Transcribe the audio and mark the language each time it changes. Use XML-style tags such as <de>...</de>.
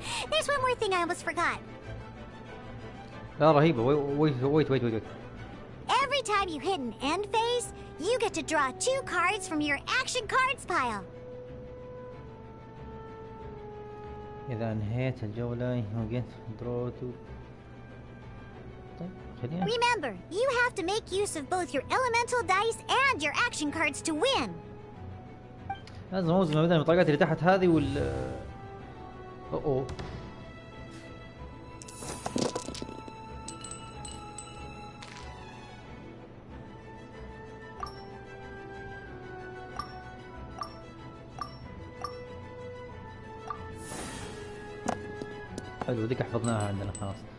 <en>There's one more thing I almost forgot.</en> <ar>لا رهيبة.</ar> <en>wait. Every time you hit an end phase, you get to draw 2 cards from your action cards pile.</en> <ar>إذا أنهيت الجولة يمكن</ar> <en>draw 2.</en> <ar>طيب خلينا.</ar> <en>Remember, you have to make use of both your elemental dice and your action cards to win.</en> <ar>لازم اوزن ما بين البطاقات اللي تحت هذه وال اوه حلو ذيك حفظناها عندنا خلاص.</ar>